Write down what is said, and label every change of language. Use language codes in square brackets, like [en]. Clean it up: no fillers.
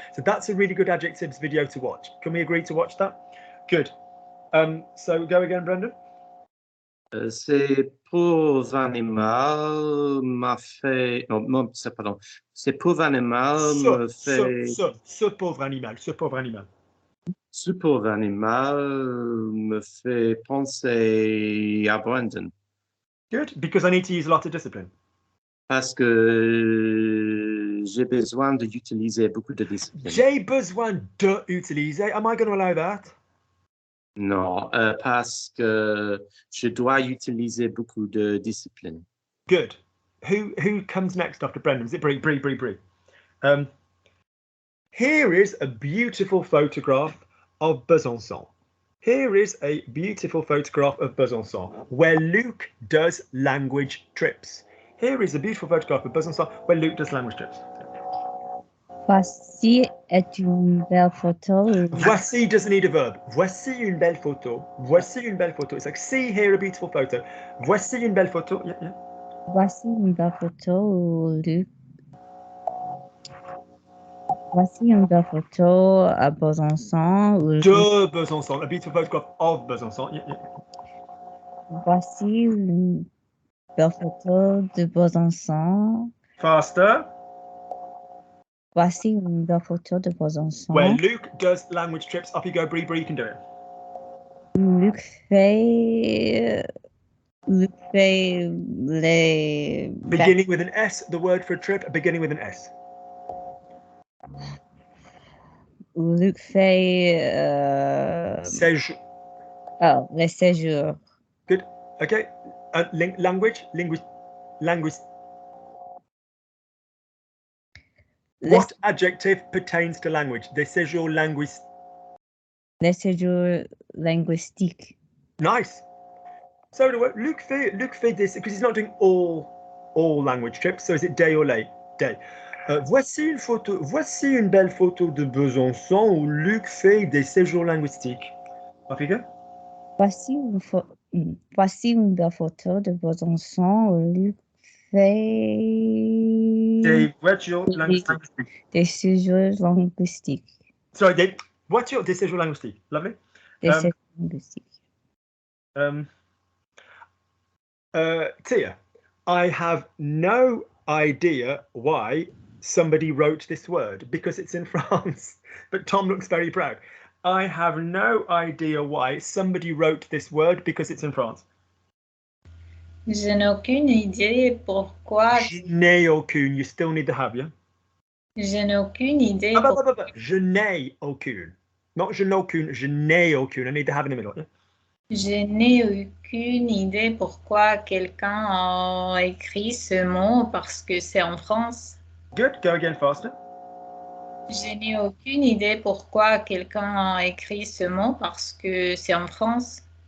[en] So that's a really good adjectives video to watch. Can we agree to watch that? Good. So go again, Brendan. [fr] Ces pauvres animaux m'a fait... Non, pardon. Ces pauvres animaux me fait... Ce pauvre animal. Ce pauvre animal me fait penser à Brendan. [en] Good, because I need to use a lot of discipline. [fr] Parce que j'ai besoin d'utiliser beaucoup de discipline. J'ai besoin d'utiliser. [en] Am I going to allow that? [fr] Non, parce que je dois utiliser beaucoup de discipline. [en] Good. Who comes next after Brendan? Is it Brie? Here is a beautiful photograph of Besançon. Here is a beautiful photograph of Besançon where Luc does language trips. Here is a beautiful photograph of Besançon where Luc does language trips. [fr] Voici est une belle photo. [en] Voici doesn't need a verb. [fr] Voici une belle photo. Voici une belle photo. [en] It's like, see here a beautiful photo. [fr] Voici une belle photo. Yeah. Voici une belle photo où Luc. Voici une belle photo à Besançon. [en] De Besançon. A beautiful photograph of Besançon. Yeah. [fr] Voici une belle photo de Besançon. [en] Faster. [fr] Voici une belle photo de Besançon. [en] Where Luc does language trips. Up you go, Brie, you can do it. [fr] Luc fait les... [en] Beginning with an S, the word for a trip, beginning with an S. [fr] Luc fait... Séjour. Oh, les séjours. [en] Good. Okay. Language. What adjective pertains to language? [fr] Des séjours linguistiques. Les séjours linguistiques. [en] Nice. So Luc fait this because he's not doing all language trips. So is it day or late? Day. [fr] Voici une belle photo de Besançon où Luc fait des séjours linguistiques. [en] Off you go. [fr] Voici une belle photo de Besançon où Luc fait Des voitures linguistiques. des séjours linguistiques. [en] Sorry, [fr] des voitures, des séjours linguistiques. [en] Lovely. [fr] Des séjours linguistiques. [en] Tia, I have no idea why somebody wrote this word because it's in France, but Tom looks very proud. I have no idea why somebody wrote this word because it's in France. [fr] Je n'ai aucune idée pourquoi. Je n'ai aucune. [en] You still need to have, yeah? [fr] Je n'ai aucune idée. Je n'ai aucune. Not je n'ai aucune. Je n'ai aucune. [en] I need to have in the middle. Yeah? [fr] Je n'ai aucune idée pourquoi quelqu'un a écrit ce mot parce que c'est en France. [en] Good. Go again faster. [fr] Je n'ai aucune idée pourquoi quelqu'un a écrit ce mot parce que c'est en France.